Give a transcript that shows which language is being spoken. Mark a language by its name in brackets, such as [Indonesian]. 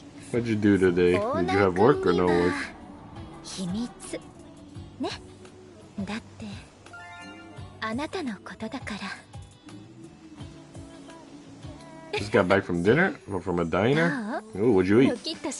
[English] What'd you do today? Did you have work or no work? [Japanese] 秘密ねだってあなたのことだから [English] Just got back from dinner? Or from a diner? Ooh, what'd you eat?